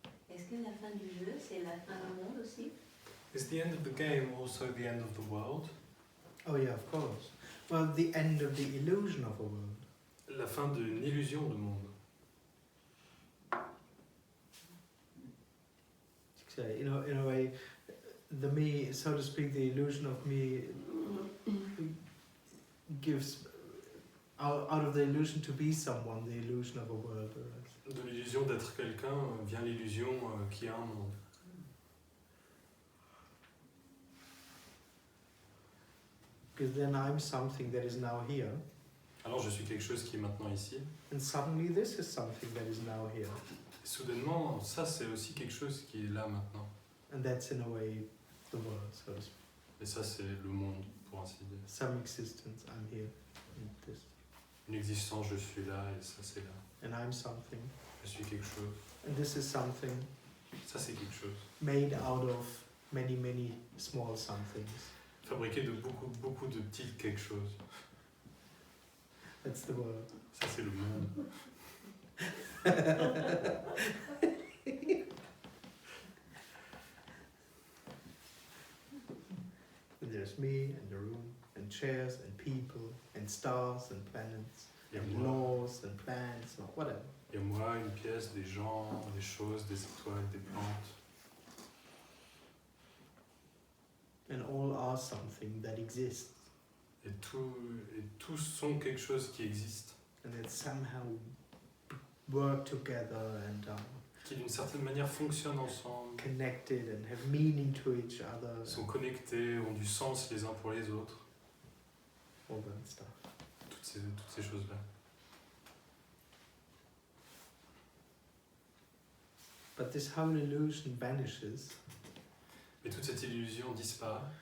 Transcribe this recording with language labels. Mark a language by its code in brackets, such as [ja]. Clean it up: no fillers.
[fr] Est-ce que la fin du jeu, c'est la fin du monde aussi? [en] Is the end of the game also the end of the world? Oh yeah, of course. Well, the end of the illusion of a world. [fr] La fin d'une illusion de monde. [en] So, in a way, the me, so to speak, the illusion of me gives, out of the illusion to be someone, the illusion of a world. [fr] De l'illusion d'être quelqu'un vient l'illusion qu'il y a un monde. [en] Because then I'm something that is now here, [fr] Alors je suis quelque chose qui est maintenant ici. [en] and suddenly this is something that is now here. [fr] Et soudainement, ça c'est aussi quelque chose qui est là maintenant. [en] And that's in a way the world, so to speak. [fr] Et ça c'est le monde, pour ainsi dire. [en] Some existence, I'm here, in this. [fr] Une existence, je suis là, et ça c'est là. [en] And I'm something. [fr] Je suis quelque chose. [en] And this is something [fr] Ça c'est quelque chose. [en] made out of many, many small somethings. [fr] Fabriqué de beaucoup de petits quelque chose. [en] That's the world. [fr] Ça c'est le monde. [en] And there's me, and the room, and chairs, and people, and stars, and planets, [fr] Il y a [en] and [fr] moi, [en] laws, and plants, or whatever. [fr] il y a moi, une pièce, des gens, des choses, des étoiles, des plantes. [en] And all are something that exists, [fr] Et tous sont quelque chose qui existe. [en] and that somehow work together and are [fr] Qui d'une certaine manière fonctionnent ensemble. [en] connected and have meaning to each other. [fr] Sont connectés, ont du sens les uns pour les autres. [en] all that stuff. [fr] Toutes ces choses-là. [en] But this whole illusion vanishes [fr] Mais toute cette illusion disparaît